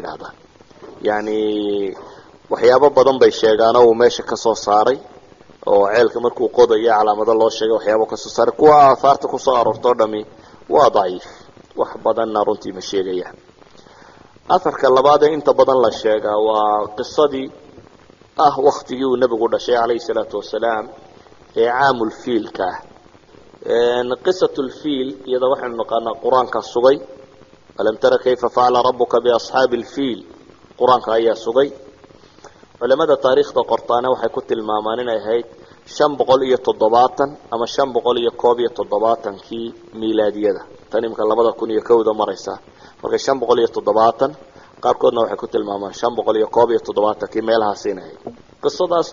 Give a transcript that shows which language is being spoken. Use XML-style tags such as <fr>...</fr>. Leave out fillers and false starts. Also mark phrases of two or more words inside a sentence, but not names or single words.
<so>yiraahdaan yani waxyaabo badan bay sheegaan oo meesha ka soo saaray oo ceelka markuu qodayo calaamado loo sheegay waxyaabo ka soo saaray kuwa aasaarta ku soo aroorto dhami waa daciif wax badan runtii ma sheegayaan afarka labaad ee inta badan la sheega waa qisadii waqtigii uu nabigu dhashay</so> <ar>عليه الصلاة والسلام</ar> <so>ee caamul fiilka</so> <ar>قصة الفيل</ar> <so>iyada waxaan naqaanaa quraanka sugay</so> <ar>ألم تر كيف فعل ربك بأصحاب الفيل</ar> <so>quraanka ayaa sugay culimada taariikhda qortaana waxay ku tilmaamaan inay ahayd 570 ama 571 kii miilaadiyada tan imka 2001 maraysa marka 570 qaarkoodna waxay ku tilmaamaan 571 kii meelahaas inay qisadaas</so>